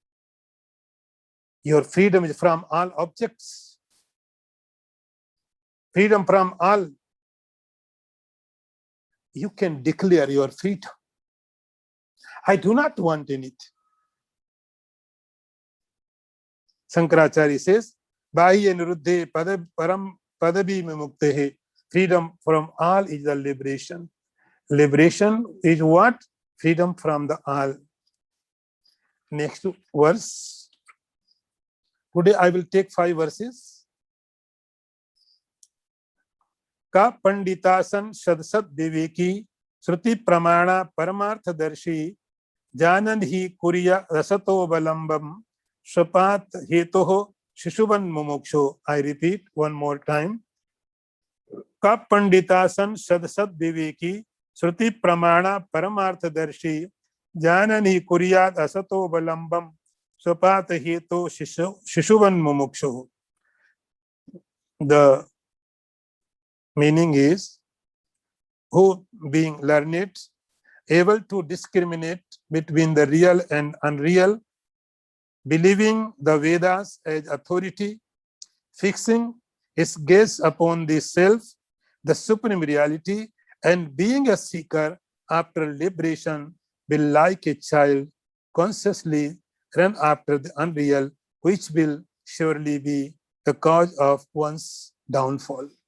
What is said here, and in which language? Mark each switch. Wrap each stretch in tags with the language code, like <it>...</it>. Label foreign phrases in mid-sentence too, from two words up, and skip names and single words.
<en>Your freedom is from all objects. Freedom from all. You can declare your freedom. I do not want anything. Shankaracharya says,</en> <sa>बाह्य निरुद्धे परम पदवी मुक्तेः.</sa> <en>Freedom from all is the liberation. Liberation is what? Freedom from the all. Next verse. Today I will take 5 verses.</en> <sa>का पंडितासन सदसद विवेकी श्रुति प्रमाणा परमार्थदर्शी जानन ही कुरिया रसतोबलंबम स्वपात हेतु शिशुवन मुमुक्षो.</sa> <en>I repeat one more time.</en> <sa>का पंडितासन सदसद विवेकी श्रुति प्रमाणा परमार्थदर्शी जानन ही कुरियात असतोबलंबम स्वपात हेतु शिशुवन मुमुक्षो.</sa> <en>The meaning is, who being learned, able to discriminate between the real and unreal, believing the Vedas as authority, fixing his gaze upon the self, the supreme reality, and being a seeker after liberation, will like a child consciously run after the unreal, which will surely be the cause of one's downfall.</en>